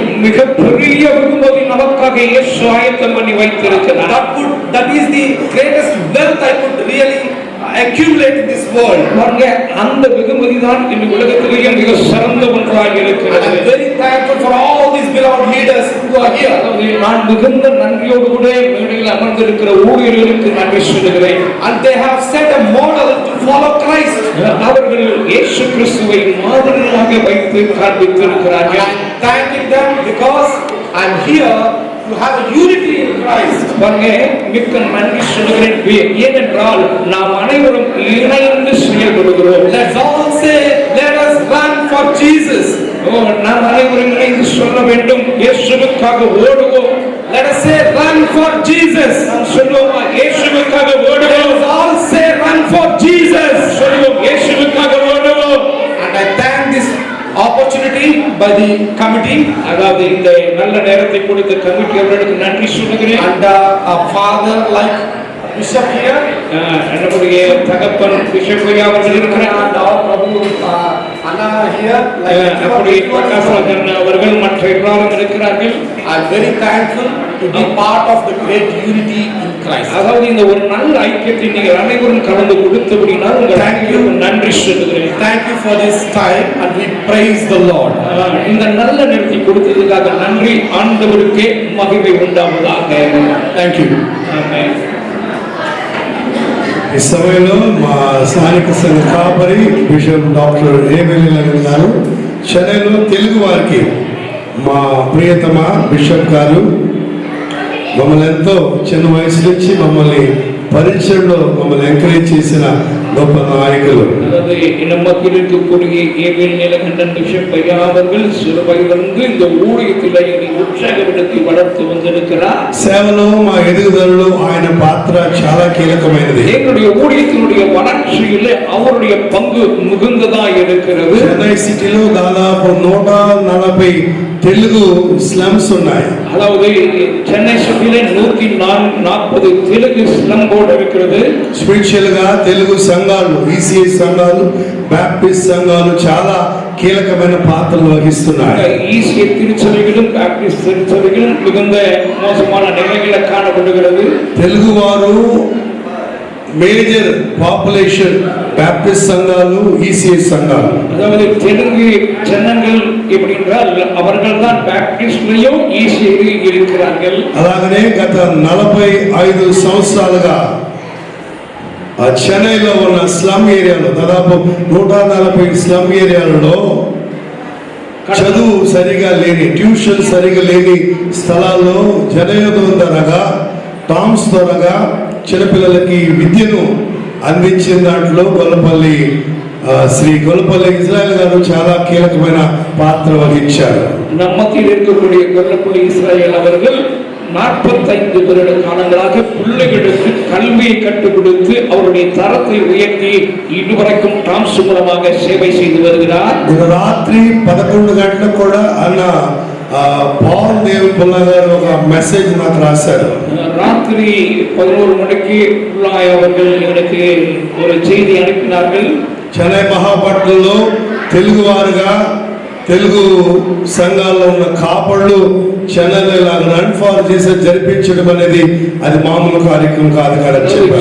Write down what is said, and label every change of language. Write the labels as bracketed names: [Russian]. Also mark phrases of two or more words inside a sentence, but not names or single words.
[Tamil] மிக பெரிய வெகுமதி நமக்காக இயேசு ஆயத்தம் பண்ணி வைத்திருக்கிறார். [English] That is the greatest wealth I could really accumulate in this world. [Tamil] பாருங்க, அந்த வெகுமதி தான் இந்த உலகத்திலேயே மிக சிறந்த ஒன்றாக [English] And [Tamil] இருக்கிறது. [English] I'm very thankful for all these beloved leaders who are here. [Tamil] அதாவது நான் மிகுந்த நன்றியோடு கூட மேடையில் அமர்ந்திருக்கிற ஊழியர்களுக்கு நன்றி சொல்லுகிறேன். [English] And they have set a model to follow Christ. [Tamil] அவர்கள் இயேசு கிறிஸ்துவை மாதிரியாக வைத்து [English] And [Tamil] காண்பித்திருக்கிறார்கள். [English] I'm thanking them because I'm here to have a unity in Christ. [Tamil] பாருங்க, மிக்க நன்றி சொல்லுகிறேன். ஏனென்றால் நாம் அனைவரும் இணைந்து செயல்படுகிறோம். [English] Let's all say, let us run for Jesus. [Tamil] ஓ, நாம் அனைவரும் இணைந்து சொல்ல வேண்டும், இயேசுவுக்காக ஓடுவோம். [English] Let us say, run for Jesus. [Tamil] நாம் சொல்லுவோமா, இயேசுவுக்காக ஓடுவோம். [English] Let us all say, run for Jesus. [Tamil] சொல்லுவோம், இயேசுவுக்காக ஓடுவோம். [English] And I thank this opportunity by the committee [Tamil] அதாவது இந்த நல்ல நேரத்தை கொடுத்த கமிட்டி அவர்களுக்கு நன்றி சொல்லுகிறேன். [English] and a father like Bishop here [Tamil] நம்முடைய தகப்பன் பிஷப் ஐயா அவர்கள் இருக்கிறார். [English] and our Prabhu Anna here like [Tamil] நம்முடைய பிரகாசன் அவர்கள் மற்ற எல்லாரும் இருக்கிறார்கள். [English] I'm very thankful to be part of the great unity in Christ. [Tamil] அதாவது இந்த ஒரு நல்ல ஐக்கியத்தை நீங்கள் அனைவரும் கலந்து கொடுத்தபடினால் உங்கள் அனைவருக்கும் நன்றி சொல்லுகிறேன். [English] Thank you for this time and we praise the Lord. [Tamil] இந்த நல்ல நேரத்தை கொடுத்ததுக்காக நன்றி. ஆண்டவருக்கே மகிமை உண்டாவதாக. [English] Thank you. [Tamil] ஆமென். [Telugu] ఈ సమయంలో మా స్థానిక సంఘ కాపరి బిషప్ డాక్టర్ ఏబెల్లి గారు చెన్నైలో తెలుగు వారికి మా ప్రియతమ బిషప్ గారు మమ్మల్ని ఎంతో చిన్న వయసు నుంచి మమ్మల్ని పరిచయంలో మమ్మల్ని ఎంకరేజ్ చేసిన గొప్ప నాయకులు. [Tamil] அதாவது நமக்கு இருக்கக்கூடிய ஏபிஎல் நீலகண்டன் பிஷப் ஐயா அவர்கள் சிறு வயதிலிருந்து இந்த ஊழியத்தில் என்னை உற்சாகப்படுத்தி வளர்த்து வந்திருக்கிறார். [Telugu] సేవలో మా ఎదుగుదలలో ఆయన పాత్ర చాలా కీలకమైనది. [Tamil] எங்களுடைய ஊழியத்தினுடைய வளர்ச்சியில் அவருடைய பங்கு மிகுந்ததா இருக்கிறது. [Telugu] చెన్నై సిటీలో దాదాపు 140 తెలుగు స్లమ్స్ ఉన్నాయి. [Tamil] அதாவது சென்னை சிட்டியில 140 தெலுங்கு [English] slum board [Tamil] இருக்கிறது. [Telugu] స్పిరిచువల్ గా తెలుగు సంఘాలు, ఈసీఐ సంఘాలు, బాప్టిస్ట్ సంఘాలు చాలా కీలకమైన పాత్రలు వహిస్తున్నాయి. [Tamil] ஈசிய திருச்சபைகளும் பாப்டிஸ்ட் திருச்சபைகளும் மிகுந்த மோசமான நிலைகளை காணப்படுகிறது. [Telugu] తెలుగు వారు [English] major population [Telugu] బాప్టిస్ట్ సంఘాలు, ఈసీఐ సంఘాలు. [Tamil] அதாவது தெலுங்கு ஜனங்கள் எப்படி என்றால் அவர்கள் தான் பாப்டிஸ்ட்லயும் ஈசியிலும் இருக்கிறார்கள். [Telugu] అలాగనే గత 45 సంవత్సరాలుగా చెన్నైలో ఉన్న [English] slum areaలో [Telugu] దాదాపు 140 [English] slum areaలలో [Telugu] చదువు సరిగా లేని, ట్యూషన్ సరిగా లేని స్థలాల్లో జనయోధం ద్వారాగా, టామ్స్ ద్వారాగా చిన్నపిల్లలకి విద్యను అందించిన దాంట్లో శ్రీ గొల్లపల్లి ఇజ్రాయెల్ గారు చాలా కీలకమైన పాత్ర వహించారు. [Tamil] நம் மத்தியில் இருக்கக்கூடிய கொல்லப்பள்ளி இஸ்ராயேல் அவர்கள் 45 வருட காலங்களாக பிள்ளைகளுக்கு கல்வியை கற்றுக் கொடுத்து அவருடைய தரத்தை உயர்த்தி இதுவரைக்கும் டாம்ஸ் மூலமாக சேவை செய்து வருகிறார். [Telugu] రాత్రి 11 గంటలకు కూడా అన్న పాల్ దేవ్ పుల్లా గారు ఒక మెసేజ్ నాకు రాశారు. [Tamil] ராத்திரி 11 மணிக்கு புல்லாய் அவர்கள் எனக்கு ஒரு செய்தி அனுப்பினார்கள். [Telugu] చెన్నై మహాపట్నంలో తెలుగు వారుగా తెలుగు సంఘాల్లో ఉన్న కాపళ్ళు చెన్నైలో ఇలా [English] run for Jesus [Telugu] జరిపించడం అనేది అది మామూలు కార్యక్రమం కాదు కదా చెప్పారు.